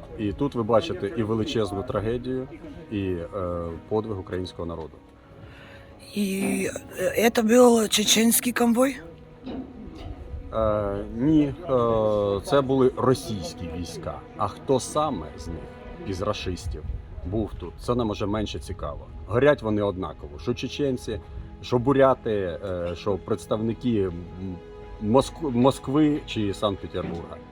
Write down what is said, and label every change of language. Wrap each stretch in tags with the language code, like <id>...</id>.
<uk>І тут ви бачите і величезну трагедію, і подвиг українського народу.</uk> <ru>И это был чеченский конвой?</ru> <uk>Ні, це були російські війська. А хто саме з них, із рашистів, був тут, це нам уже менше цікаво. Горять вони однаково. Що чеченці, що буряти, що представники Москви чи Санкт-Петербурга.</uk>